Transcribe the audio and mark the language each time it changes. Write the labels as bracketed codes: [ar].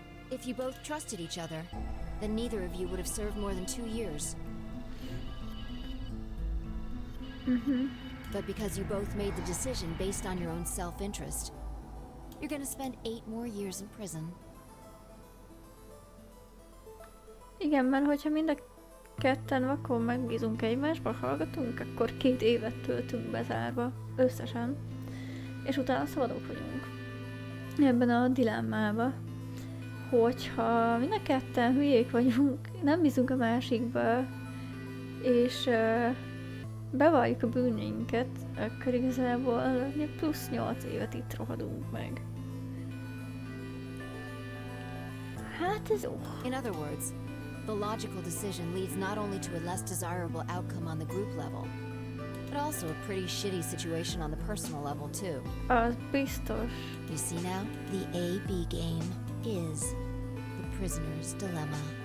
[en] If you both trusted each other, then neither of you would have served more than 2 years. But because you both made the decision based on your own self-interest, you're gonna spend 8 more years in prison. [hu] Igen, mert hogyha mind a ketten vakon megbízunk egymásba, hallgatunk, akkor 2 évet töltünk bezárva, összesen. És utána szabadok vagyunk. Ebben a dilemmába, hogyha mind a ketten hülyék vagyunk, nem bízunk a másikba, és bevalljuk a bűneinket, akkor igazából plusz 8 évet itt rohadunk meg. Hát ez jó. [en] In other words, the logical decision leads not only to a less desirable outcome on the group level, but also a pretty shitty situation on the personal level too. [hu] Az biztos. [en] You see now? The A-B game is the prisoner's dilemma.